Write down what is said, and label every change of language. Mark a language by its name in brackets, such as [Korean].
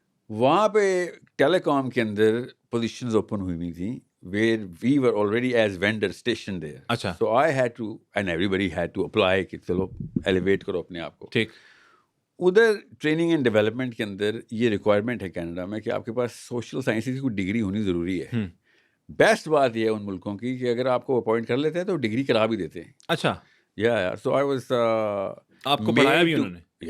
[Urdu] وہاں پہ ٹیلی کام کے اندر پوزیشنز اوپن ہوئی تھیں [English] where we were already as vendors stationed there. [Urdu] اچھا. [English] So I had to, and everybody had to apply [Urdu] کہ چلو ایلیویٹ کرو اپنے آپ کو. ٹھیک. ادھر ٹریننگ اینڈ ڈیولپمنٹ کے اندر یہ ریکوائرمنٹ ہے کینیڈا میں کہ آپ کے پاس سوشل سائنسز کی کوئی ڈگری ہونی ضروری ہے. بیسٹ بات یہ ہے ان ملکوں کی کہ اگر آپ کو اپوائنٹ کر لیتے ہیں تو ڈگری کرا بھی دیتے ہیں. اچھا. [English] یا so I was, [Urdu] آپ کو پڑھایا بھی انہوں نے؟